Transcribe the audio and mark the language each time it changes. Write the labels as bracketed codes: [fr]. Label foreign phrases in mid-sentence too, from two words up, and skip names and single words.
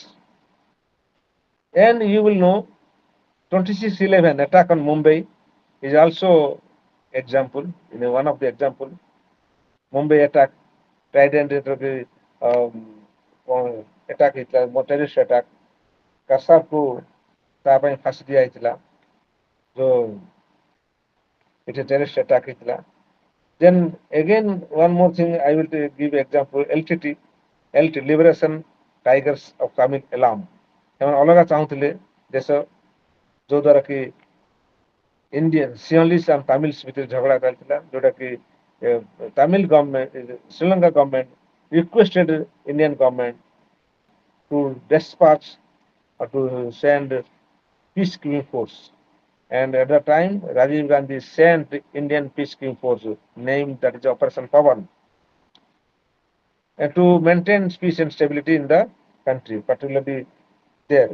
[en] And you will know 26/11 attack on Mumbai is also example, one of the example। Mumbai attack, Trident attack ହେଇଥିଲା, terrorist attack। [or] କସାବକୁ ତା ପାଇଁ ଫାଶୀ ଦିଆଯାଇଥିଲା, ଯୋଉ ଏଠି [en] terrorist attack [or] ହେଇଥିଲା। [en] Then again one more thing I will give example, LTT, Liberation Tigers of Tamil Elam। [or] ସେମାନେ ଅଲଗା ଚାହୁଁଥିଲେ ଦେଶ, ଯୋଉ ଦ୍ୱାରା କି [en] Indian Sinhalese and Tamils [or] ଭିତରେ ଝଗଡ଼ା ଚାଲିଥିଲା, ଯୋଉଟା କି [en] Tamil government, Sri Lanka government requested Indian government to dispatch or to send peacekeeping force। And at that time Rajiv Gandhi sent Indian peacekeeping force named that is Operation Pawan, and to maintain peace and stability in the country, particularly there।